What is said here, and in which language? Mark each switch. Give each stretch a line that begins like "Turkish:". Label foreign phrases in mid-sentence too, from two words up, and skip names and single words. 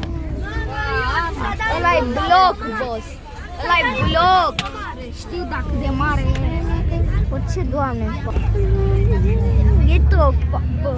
Romanian: Ăla e bloc, boss. Ăla e bloc. Știu dacă de mare e. O, ce doamne.
English: Get the fuck,
Romanian: bă.